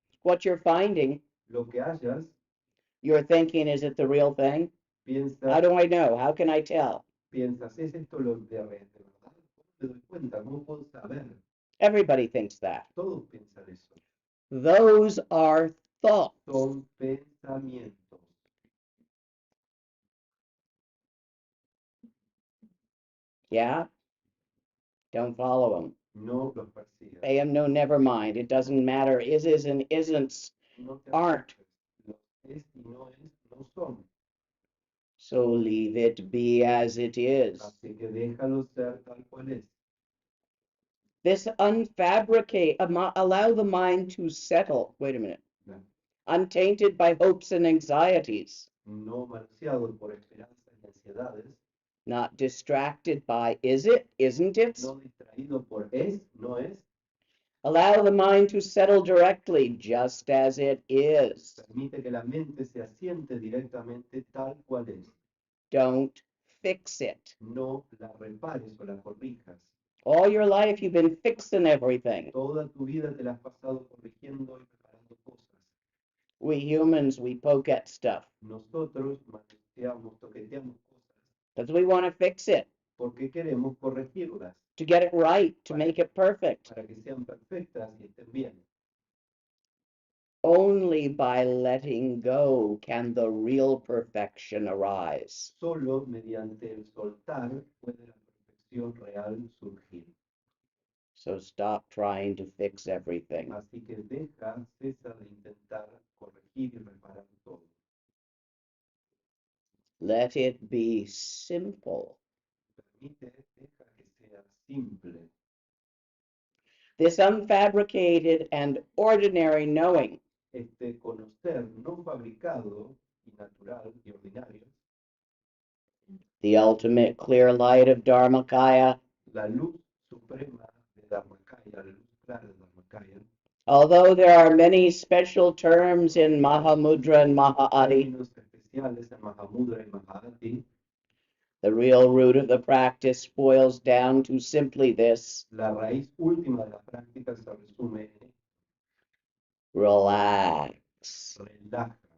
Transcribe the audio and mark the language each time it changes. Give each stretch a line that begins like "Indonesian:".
English: What you're finding,
Spanish: Lo que hayas,
English: You're thinking, is it the real thing? How
Spanish: Piensas,
English: do I know? How can I tell?
Spanish: piensas, ¿es esto lo de verdad? ¿Cómo me doy cuenta? ¿Cómo puedo saber?
English: Everybody thinks that.
Spanish: Todos piensan eso.
English: Those are thoughts.
Spanish: Son pensamientos.
English: Yeah? Don't follow them.
Spanish: No los persigas.
English: Pay them no, never mind. It doesn't matter. Is and isn't
Spanish: No te
English: aren't.
Spanish: asustes. Lo es y no es, no son.
English: So leave it be as it is.
Spanish: Así que déjalo ser tal cual es.
English: This unfabricate, allow the mind to settle. Wait a minute.
Spanish: No,
English: Untainted by hopes and anxieties.
Spanish: no manoseado por esperanzas y ansiedades.
English: Not distracted by is it, isn't it?
Spanish: No distraído por es, no es.
English: Allow the mind to settle directly, just as it is.
Spanish: Permite que la mente se asiente directamente tal cual es.
English: Don't fix it.
Spanish: No la repares o la corrijas.
English: All your life you've been fixing everything.
Spanish: Toda tu vida te la has pasado corrigiendo y preparando cosas.
English: We humans, we poke at stuff
Spanish: Nosotros manoseamos, toqueteamos cosas
English: because we want to fix it,
Spanish: porque queremos corregirlas
English: to get it right, to make it perfect.
Spanish: para que sean perfectas y estén bien.
English: Only by letting go can the real perfection arise.
Spanish: Solo mediante el soltar puede la perfección real surgir.
English: So stop trying to fix everything.
Spanish: Así que cesa de intentar corregir y reparar todo.
English: Let it be simple.
Spanish: Deja que sea simple.
English: This unfabricated and ordinary knowing
Spanish: Este conocer no fabricado y natural y ordinario,
English: the ultimate clear light of Dharmakaya,
Spanish: la luz suprema de Dharmakaya, la luz clara de Dharmakaya,
English: although there are many special terms in Mahamudra and Mahāti,
Spanish: términos especiales en Mahamudra y Mahāti,
English: the real root of the practice boils down to simply this:
Spanish: la raíz última de la práctica se resume en
English: relax.
Spanish: relaja,